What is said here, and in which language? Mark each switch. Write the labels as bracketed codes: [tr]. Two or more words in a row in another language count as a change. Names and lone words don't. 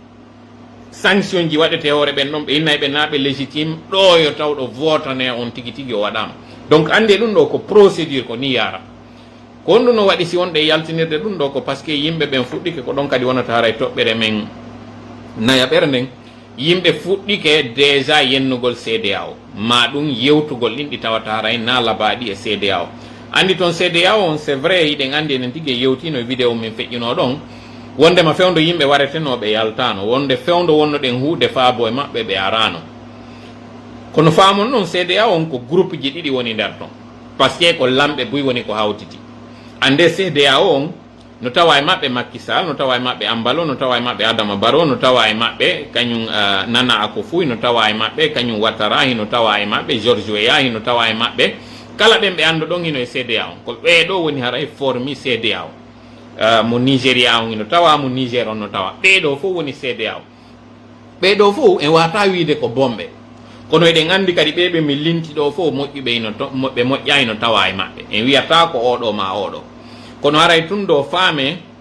[ff] sanction ji waɗete hoore ɓen ɗon ɓe innayi ɓe naaɓe légitime ɗoyo tawɗo votane on tigui tigui o waɗama donc ande ɗum ɗo ko procédure ko ni yara ko honɗum no waɗi si wonɗe yaltinirde ɗum ɗo ko [fr] par ce que [ff] yimɓe ɓen fuɗɗike ko ɗon kadi wonata haray toɓɓere men naya ɓere nden yimɓe fuɗɗike déjà yennugol CEDEAO ma ɗum yewtugol ɗin ɗi tawata haray na labaɗi e CEDEAO andi toon CEDEAO on [fr] c'est vrai [ff] hiɗen andi enen tigui yewtino e vidéo min feƴƴino ɗon wondema fewndo yimɓe waretenoɓe yaltano wonde fewndo wonno ɗen huude faabo e maɓɓe ɓe arano kono faamon noon CEDEAO on ko groupe ji ɗiɗi woni nder ton [fr] par ce que [ff] ko lamɓe buy woni ko hawtiti ande CEDEAO on no tawa e maɓɓe Macky Sall no tawa e maɓɓe Ambalo no tawa e maɓɓe Adama Barrow no tawa e maɓɓe kañum Nana Akufo no tawa e maɓɓe kañum Ouattara hino tawa e maɓɓe George Weah hino tawa e maɓɓe kala ɓen ɓe ando ɗon hino e CEDEAO ko ɓeeɗo woni haray formi CEDEAO mo Nigéria on hino tawa mo Niger on no tawa ɓeeɗo fof woni CEDEAO ɓeeɗo fof en wata wiide ko bomɓe kono eɗen andi kadi ɓeɓe mi linti ɗo fof moƴƴuɓe ɓe moƴƴa ino tawa e maɓɓe en wiyata ko oɗo ma oɗo kono haray tun ɗo faame